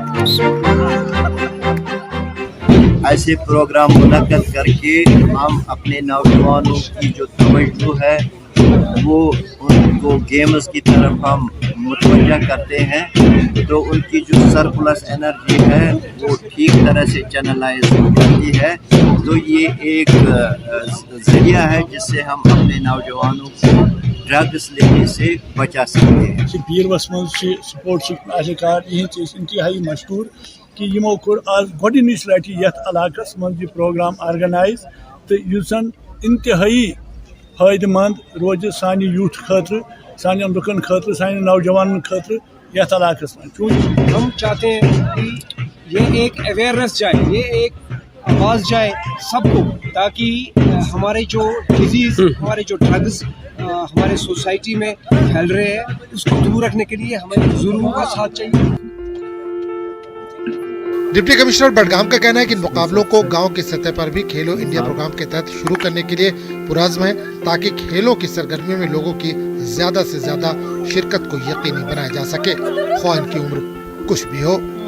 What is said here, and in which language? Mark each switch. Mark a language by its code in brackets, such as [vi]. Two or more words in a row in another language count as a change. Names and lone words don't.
[ur] ایسے پروگرام منعقد کرکے ہم اپنے نوجوانوں کی جو توجہ ہے وہ ان کو گیمز کی طرف ہم متوجہ کرتے ہیں، تو ان کی جو [en] surplus energy [ur] ہے وہ ٹھیک طرح سے چینلائز ہو جاتی ہے. تو یہ ایک ذریعہ ہے جس سے ہم اپنے نوجوانوں کو ڈرگز لینے سے بچا سکتے ہیں. [ks] बीरवस मं स्पोर्ट्स एहलकार इंतहाई मशहूर कि यमो कोर आज गोडनिच लटि यथ इलाकस मं यह [en] program organize, [ks] तो युसन इंतहाई फायदेमंद रोज सानि यूथ खतर, सानि लुकन खतर, सानि नौजवान खतर यथ इलाकस मं। [ur] ہم چاہتے ہیں کہ یہ ایک اویئرنس جائے، یہ ایک آواز جائے سب کو، تاکہ ہمارے جو ڈیزیز، ہمارے جو ڈرگز ہمارے سوسائٹی میں پھیل رہے ہیں، اس کو دور رکھنے کے لیے ہمیں بزرگوں کا ساتھ چاہیے. ڈپٹی کمشنر بڈگام کا کہنا ہے کہ ان مقابلوں کو گاؤں کی سطح پر بھی کھیلو انڈیا پروگرام کے تحت شروع کرنے کے لیے پرعزم ہے، تاکہ کھیلوں کی سرگرمی میں لوگوں کی زیادہ سے زیادہ شرکت کو یقینی بنایا جا سکے، خواہ ان کی عمر کچھ بھی ہو.